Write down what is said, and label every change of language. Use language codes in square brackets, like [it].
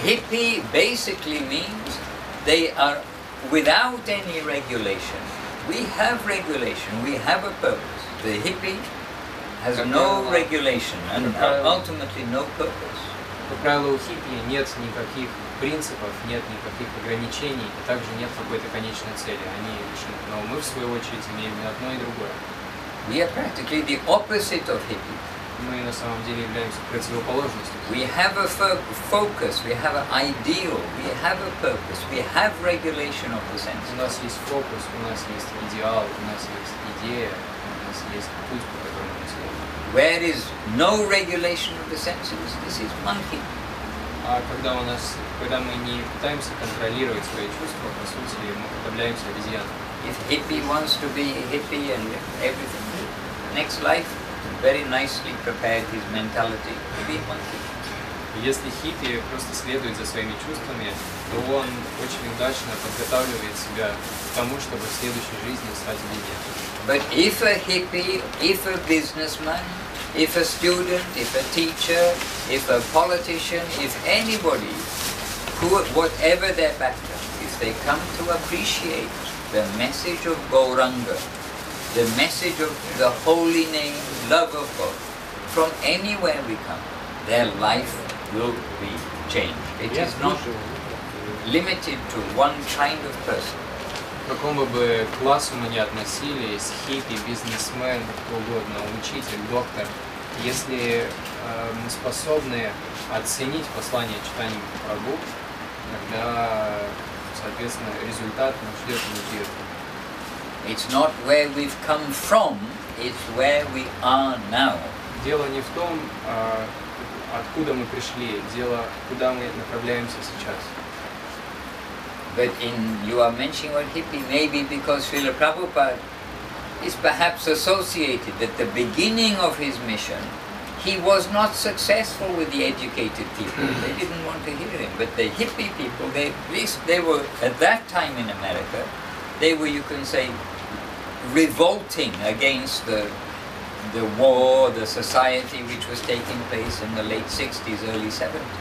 [en] Hippie basically means they are without any regulation. We have regulation, we have a purpose. The hippie has no regulation and ultimately no purpose. [ru] По правилу хиппи нет никаких принципов, нет никаких ограничений, и также нет какой-то конечной цели. Они лишены. Но мы, в свою очередь, имеем и одно, и другое. [en] We are practically the opposite of hippie. [ru] Мы на самом деле являемся противоположностью. [en] We have a focus, we have an ideal, we have a purpose, we have regulation of the senses. [ru] У нас есть фокус, у нас есть идеал, у нас есть идея, у нас есть путь, по которому мы следуем. [en] Where is no regulation of the senses, this is monkey. [ru] А когда мы не пытаемся контролировать свои чувства, по сути, мы уподобляемся обезьянам. [en] If hippie wants to be hippie and everything, next life very nicely prepared his mentality to be a monkey. [ru] Если хиппи просто следует за своими чувствами, то он очень удачно подготавливает себя к тому, чтобы в следующей жизни стать обезьяной. [en] But if a hippie, if a businessman, if a student, if a teacher, if a politician, if anybody, whatever their background, if they come to appreciate the message of Gauranga, the message of the holy name, love of God, from anywhere we come, their life will be changed. It is not limited to one kind of person. [ru] К какому бы классу мы ни относились, хиппи, бизнесмен, кто угодно, учитель, доктор, если мы способны оценить послание Чайтаньи Прабху, тогда, соответственно, результат нас ждет неизбежно. [en] It's not where we've come from, it's where we are now. [ru] Дело не в том, откуда мы пришли, дело, куда мы направляемся сейчас. [en] But you are mentioning what hippie, maybe because Srila Prabhupada is perhaps associated at the beginning of his mission. He was not successful with the educated people. They didn't want to hear him. But the hippie people, they were, at that time in America, they were, you can say, revolting against the war, the society which was taking place in the late 60s, early 70s.